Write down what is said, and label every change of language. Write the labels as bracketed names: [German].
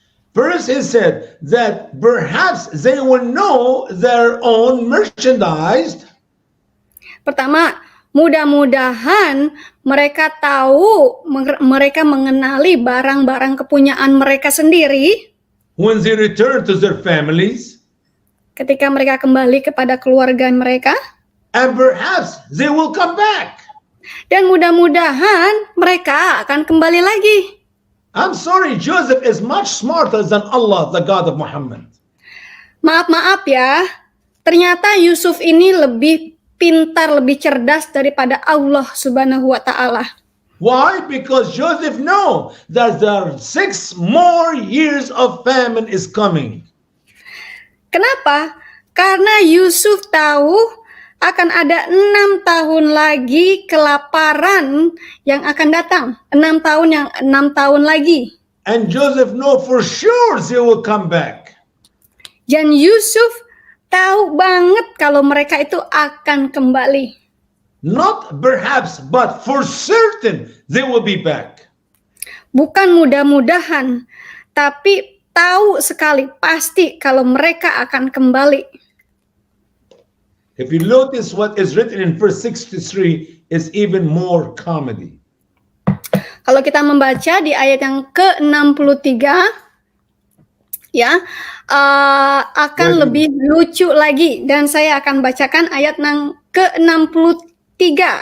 [English] First, he said that perhaps they will know their own merchandise. [Indonesian] Pertama, mudah-mudahan mereka tahu, mereka mengenali barang-barang kepunyaan mereka sendiri [English] When they return to their families, [Indonesian] ketika mereka kembali kepada keluarga mereka, [English] and perhaps they will come back. [Indonesian] dan mudah-mudahan mereka akan kembali lagi. [English] I'm sorry, Joseph is much smarter than Allah, the God of Muhammad. [Indonesian] Maaf ya, ternyata Yusuf ini lebih pintar, lebih cerdas daripada Allah Subhanahu wa Ta'ala. [English] Why? Because Joseph knows that there are 6 more years of famine is coming. [Indonesian] Kenapa? Karena Yusuf tahu akan ada 6 tahun lagi kelaparan yang akan datang. 6 tahun lagi. [English] And Joseph know for sure they will come back. [Indonesian] Dan Yusuf tahu banget kalau mereka itu akan kembali. [English] Not perhaps, but for certain they will be back. [Indonesian] Bukan mudah-mudahan, tapi tahu sekali pasti kalau mereka akan kembali. [English] If you notice what is written in verse 63 is even more comedy. [Indonesian] Kalau kita membaca di ayat yang ke-63 ya akan lebih lucu lagi, dan saya akan bacakan ayat yang ke-63.